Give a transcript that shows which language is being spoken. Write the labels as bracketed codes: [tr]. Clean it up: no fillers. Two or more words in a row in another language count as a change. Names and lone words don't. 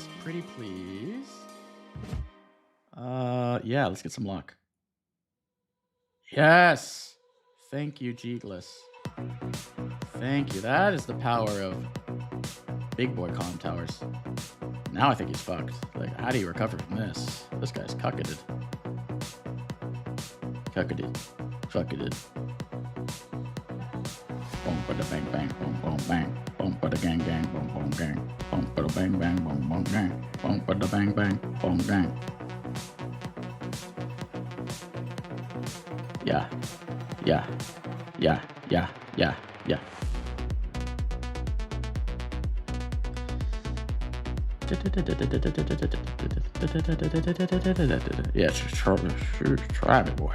[en] Pretty please. Yeah, let's get some luck. Yes! Thank you, Jeegless. Thank you. That is the power of big boy column towers. Now I think he's fucked. Like, how do you recover from this? This guy's cucketed. Cucketed. Fucketed. Boom, bada bang bang, boom, boom, bang. Boom, bada gang gang, boom, boom, gang. Boom, bada bang bang, boom, boom, gang. Boom, bada bang bang, boom, gang. Yeah. Yeah. Yeah. Yeah. Yeah. Yeah. Yeah, try me, boy.